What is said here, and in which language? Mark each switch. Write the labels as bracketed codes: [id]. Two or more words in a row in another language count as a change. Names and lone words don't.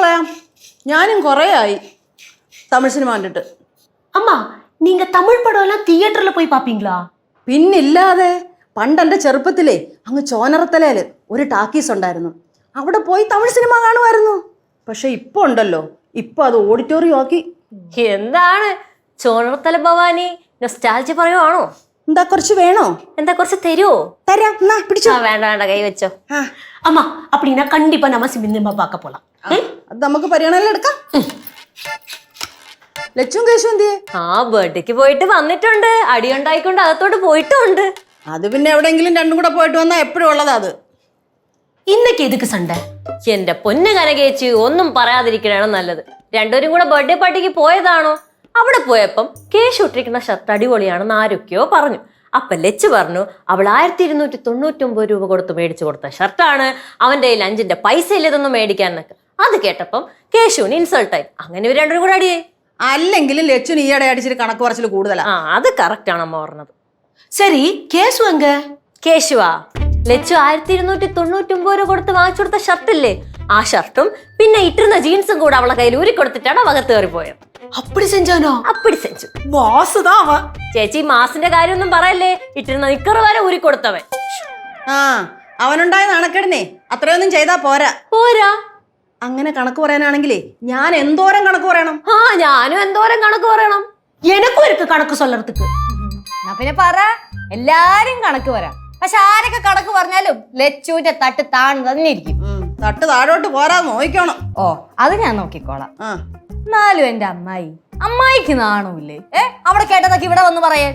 [ml] പൊക്കളയാം, ഞാനും കുറേ ആയി. തമിഴ് സിനിമ കണ്ടിട്ട്. [ta] அம்மா நீங்க தமிழ் படம் எல்லாம் தியேட்டர்ல போய் பாப்பீங்களா? [ml] പിന്നില്ലാതെ പണ്ട് എൻ്റെ ചെറുപ്പത്തിലേ അങ്ങ് ചോനറത്തലയിൽ ഒരു ടാക്കീസ് ഉണ്ടായിരുന്നു. അവിടെ പോയി തമിഴ് സിനിമ കാണുമായിരുന്നു. പക്ഷെ ഇപ്പൊ ഉണ്ടല്ലോ, ഇപ്പൊ അത് ഓഡിറ്റോറിയം ആക്കി. എന്താണ് ചോണർത്തല ഭവാനി നൊസ്റ്റാൾജി പറയുവാണോ? എന്താ കുറച്ച് വേണോ? എന്താ കുറച്ച് തരുവോ? തരാം, എന്നാ പിടിച്ചോ. വേണ്ട വേണ്ട, കൈ വെച്ചോ. [ta] அம்மா அப்படின்னா கண்டிப்பா நம்ம சினிமா பார்க்க போலாம். [ml] അത് നമുക്ക് പരിഗണനയിൽ എടുക്കാം. ലച്ചും കേശു എന്തിയെ? ആ ബർത്ത്ഡേക്ക് പോയിട്ട് വന്നിട്ടുണ്ട്. അടിയുണ്ടായിക്കൊണ്ട് അകത്തോട്ട് പോയിട്ടുണ്ട്. അത് പിന്നെ എവിടെയെങ്കിലും രണ്ടും കൂടെ പോയിട്ട് വന്നാ എപ്പോഴും ഉള്ളതാ അത്. [ta] இன்னைக்கு எதுக்கு சண்டை? [ml] എന്റെ പൊന്ന് കനകേച്ചി, ഒന്നും പറയാതിരിക്കണാണ് നല്ലത്. രണ്ടുപേരും കൂടെ [en] birthday party [ml] പോയതാണോ? അവിടെ പോയപ്പം കേശു ഇട്ടിരിക്കുന്ന ഷർട്ട് അടിപൊളിയാണെന്ന് ആരൊക്കെയോ പറഞ്ഞു. അപ്പൊ ലച്ച് പറഞ്ഞു അവൾ 1299 രൂപ കൊടുത്ത് മേടിച്ചു കൊടുത്ത ഷർട്ടാണ്, അവന്റെ കയ്യിൽ 5 പൈസ ഇല്ലതൊന്നും മേടിക്കാന്നൊക്കെ. അത് കേട്ടപ്പം കേശുവിന് ഇൻസൾട്ടായി. അങ്ങനെ ഇവർ രണ്ടുപേരും കൂടെ അടിയേ. അല്ലെങ്കിലും ലച്ചുന് ഈയിടെ അടിച്ചിട്ട് കണക്ക് പറച്ചിൽ കൂടുതലാ. ആ, അത് കറക്റ്റ് ആണ് അമ്മ പറഞ്ഞത്. [ta] சரி கேசு அங்க? [ml] കേശുവാ, ലച്ചു 1299 രൂപ കൊടുത്ത് വാങ്ങിച്ചു കൊടുത്ത ഷർട്ടില്ലേ, ആ ഷർട്ടും പിന്നെ ഇട്ടിരുന്ന ജീൻസും കൂടെ അവളെ കയ്യിൽ ഊരി കൊടുത്തിട്ടാണ് അവകത്ത് കയറിപ്പോയത്. [ta] அப்படி செஞ்சானோ? அப்படி செஞ்சு. பாஸ் தான் அவன். [ml] ചേച്ചി മാസിന്റെ കാര്യമൊന്നും പറയല്ലേ, ഇട്ടിരുന്ന നിക്കറ് വരെ ഊരി കൊടുത്തവൻ. ആ, അവനുണ്ടായ നാണക്കേടിനെ അത്രയൊന്നും ചെയ്താ പോരാ. പോരാ. അങ്ങനെ കണക്ക് പറയാനാണെങ്കിലേ ഞാൻ എന്തോരം കണക്ക് പറയണം? ആ, ഞാനും എന്തോരം കണക്ക് പറയണം. [ta] எனக்கும் இருக்கு கணக்கு சொல்றதுக்கு. [ml] എന്നാ പിന്നെ പറ, എല്ലാരും കണക്ക് പറയാം. പക്ഷെ ആരൊക്കെ കണക്ക് പറഞ്ഞാലും ലച്ചുവിന്റെ തട്ട് താഴ്ന്നു തന്നെ ഇരിക്കും. തട്ട് താഴോട്ട് പോരാ നോക്കണം. ഓ, അത് ഞാൻ നോക്കിക്കോളാം. ആ, എന്നാലും എന്റെ അമ്മായിക്ക് നാണമില്ലേ? അവിടെ കേട്ടതൊക്കെ ഇവിടെ വന്ന് പറയാൻ.